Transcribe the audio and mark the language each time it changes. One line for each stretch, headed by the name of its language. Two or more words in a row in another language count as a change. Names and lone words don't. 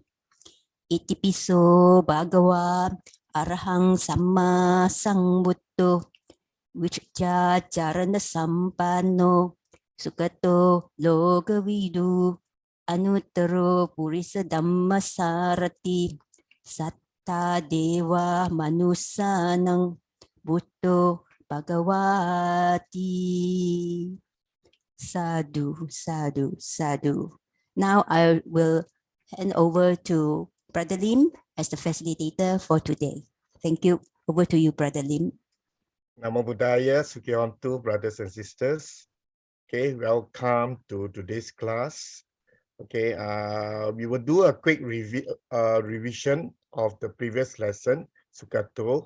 Pali: Itipiso bhagava arahang samma sambuddho vicca charana sampanno sugato lokavidu anuttaro purisa dhamma sarati satta deva manusanang buddho bhagavati. Sadhu, sadhu, sadhu.
English: Now I will hand over to Brother Lim as the facilitator for today. Thank you. Over to you, Brother Lim.
Pali: Namo Buddhaya, Sukhiyanto,
English: brothers and sisters. Okay, welcome to today's class. Okay, we will do a quick revision of the previous lesson, Sugato.